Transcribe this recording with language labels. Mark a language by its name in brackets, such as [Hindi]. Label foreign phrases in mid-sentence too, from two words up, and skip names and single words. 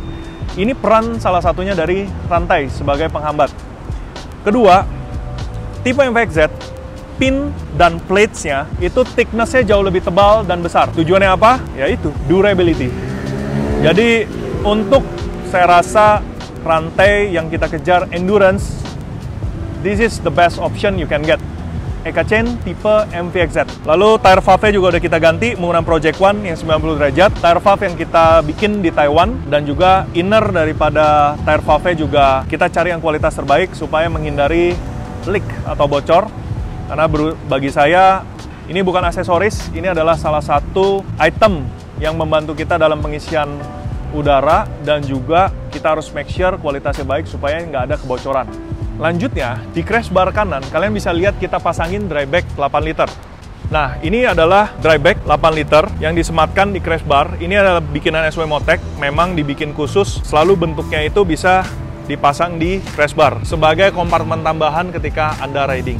[Indonesian] Ini peran salah satunya dari rantai sebagai penghambat. Kedua, tipe MVXZ, pin dan plates-nya itu thickness-nya jauh lebih tebal dan besar. Tujuannya apa? Yaitu durability. Jadi untuk saya rasa rantai yang kita kejar endurance, [English] this is the best option you can get. [Indonesian] Eka Chain tipe MVXZ. Lalu [English] tire valve [Indonesian] juga udah kita ganti menggunakan Project One yang 90 derajat. [English] Tire valve [Indonesian] yang kita bikin di Taiwan, dan juga inner daripada [English] tire valve [Indonesian] juga kita cari yang kualitas terbaik supaya menghindari leak atau bocor. Karena bagi saya ini bukan aksesoris, ini adalah salah satu item yang membantu kita dalam pengisian udara, dan juga kita harus [English] make sure [Indonesian] kualitasnya baik supaya nggak ada kebocoran. Lanjutnya, di [English] crash bar [Indonesian] kanan kalian bisa lihat kita pasangin [English] dry bag [Indonesian] 8 liter. Nah, ini adalah [English] dry bag [Indonesian] 8 liter yang disematkan di [English] crash bar. [Indonesian] Ini adalah bikinan SW Motec, memang dibikin khusus, selalu bentuknya itu bisa dipasang di [English] crash bar [Indonesian] sebagai kompartemen tambahan ketika Anda riding.